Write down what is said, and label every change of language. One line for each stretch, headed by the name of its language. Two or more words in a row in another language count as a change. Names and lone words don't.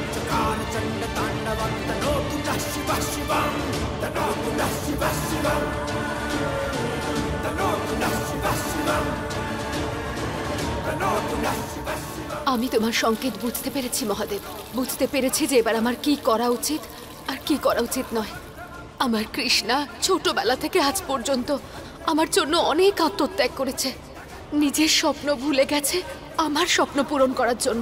Sanskrit: चकारचण्डताण्डवं तनोतु नः शिवः शिवं, तनोतु नः शिवः शिवं, तनोतु नः शिवः शिवं, तनोतु नः शिवः शिवं।
Bangla: আমি তোমার সংকেত বুঝতে পেরেছি মহাদেব, বুঝতে পেরেছি যে এবার আমার কি করা উচিত আর কি করা উচিত নয়। আমার কৃষ্ণা ছোটবেলা থেকে আজ পর্যন্ত আমার জন্য অনেক আত্মত্যাগ করেছে, নিজের স্বপ্ন ভুলে গেছে আমার স্বপ্ন পূরণ করার জন্য।